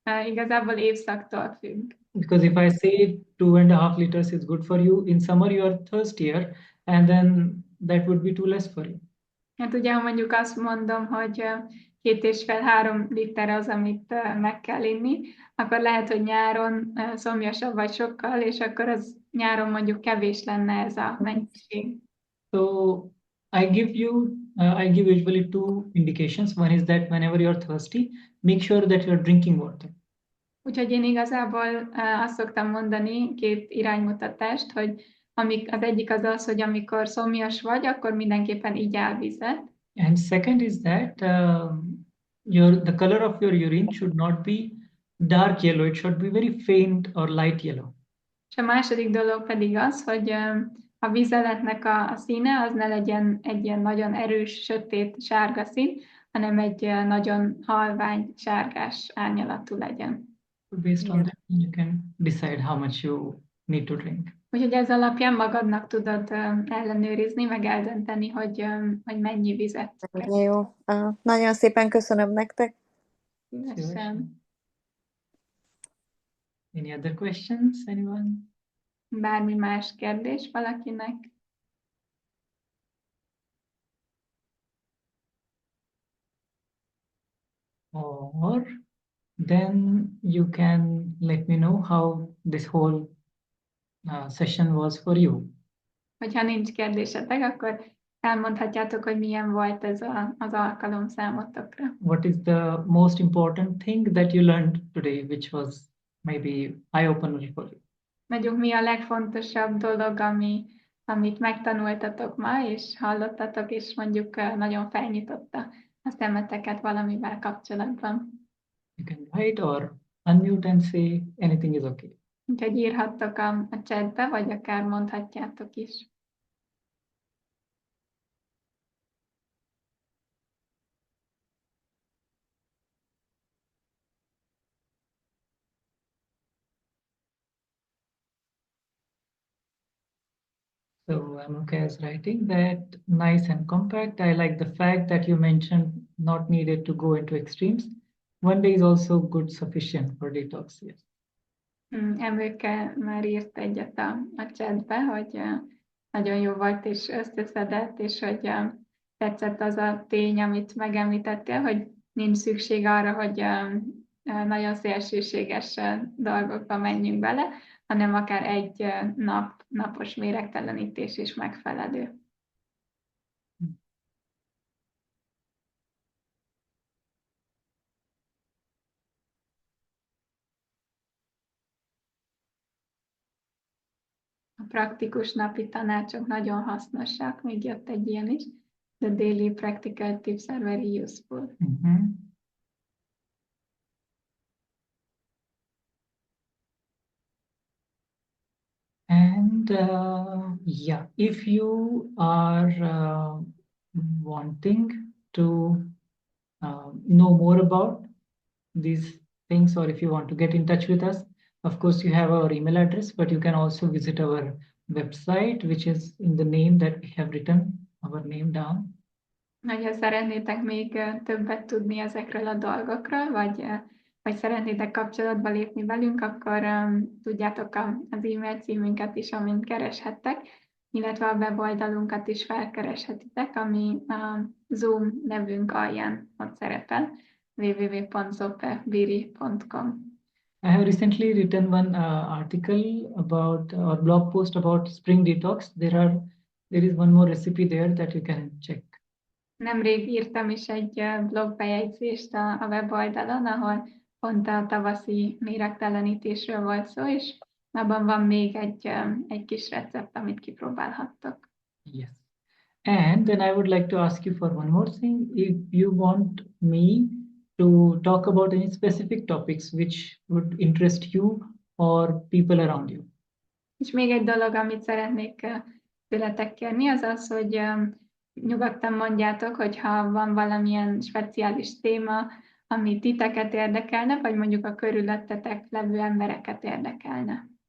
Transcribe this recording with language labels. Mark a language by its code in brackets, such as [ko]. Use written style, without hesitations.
[hu] Igazából évszaktól függ. [en] Because if I say 2.5 liters is good for you, in summer you are thirstier, and then that would be too less for you. [hu] Hát ugye, ha mondjuk azt mondom, hogy 2,5-3 liter az, amit meg kell inni, akkor lehet, hogy nyáron szomjasabb vagy sokkal, és akkor az nyáron mondjuk kevés lenne ez a mennyiség. [en] So I give usually two indications. One is that whenever you're thirsty, make sure that you're drinking water. [hu] Úgyhogy én igazából azt szoktam mondani, 2 iránymutatást, hogy az egyik az az, hogy amikor szomjas vagy, akkor mindenképpen igyál vizet. [en] And second is that the color of your urine should not be dark yellow. It should be very faint or light yellow. [hu] És a második dolog pedig az, hogy a vizeletnek a színe az ne legyen egy ilyen nagyon erős, sötét, sárga szín, hanem egy nagyon halvány, sárgás árnyalatú legyen. [en] Based on that, you can decide how much you need to drink. [hu] Úgyhogy ez alapján magadnak tudod ellenőrizni, meg eldönteni, hogy mennyi vizet kell. Jó. Nagyon szépen köszönöm nektek. Szívesen. [en] Any other questions, anyone? [hu] Bármi más kérdés valakinek? [en] Or then you can let me know how this whole session was for you. [hu] Hogyha nincs kérdésetek, akkor elmondhatjátok, hogy milyen volt ez az alkalom számotokra. [en] What is the most important thing that you learned today, which was maybe eye-opener for you? [hu] Mondjuk mi a legfontosabb dolog, amit megtanultatok ma, és hallottatok, és mondjuk nagyon felnyitotta a szemeteket valamivel kapcsolatban. [en] You can write or unmute and say anything is okay. [hu] Úgyhogy írhattok a chatbe, vagy akár mondhatjátok is. [en] So Amuka is writing that nice and compact. I like the fact that you mentioned not needed to go into extremes. One day is also good, sufficient for detox. Yes. [hu] Emőke már írt egyet a chatbe, hogy nagyon jó volt és összeszedett, és hogy tetszett az a tény, amit megemlítettél, hogy nincs szükség arra, hogy nagyon szélsőséges dolgokba menjünk bele, hanem akár egy napos méregtelenítés is megfelelő. A praktikus napi tanácsok nagyon hasznosak, még jött egy ilyen is. [en] The daily practical tips are very useful. And yeah, if you are wanting to know more about these things, or if you want to get in touch with us, of course you have our email address, but you can also visit our website, which is in the name that we have written our name down. [hu] Ha szeretnétek még többet tudni ezekről a dolgokról, vagy szeretnétek kapcsolatba lépni velünk, akkor tudjátok az e-mail címünket is, amint kereshettek, illetve a weboldalunkat is felkereshetitek, ami a Zoom nevünk alján ott szerepel, www.zopebiri.com. [en] I have recently written one article about or blog post about spring detox. There is one more recipe there that you can check. [hu] Nemrég írtam is egy blogbejegyzést a weboldalon, ahol pont a tavaszi méregtelenítésről volt szó, és abban van még egy kis recept, amit kipróbálhattok. [en] Yes. And then I would like to ask you for one more thing. If you want me to talk about any specific topics which would interest you or people around you. [hu] És még egy dolog, amit szeretnék tőletek kérni, az az, hogy nyugodtan mondjátok, hogyha van valamilyen speciális téma, ami titeket érdekelne, vagy mondjuk a körülöttetek levő embereket érdekelne.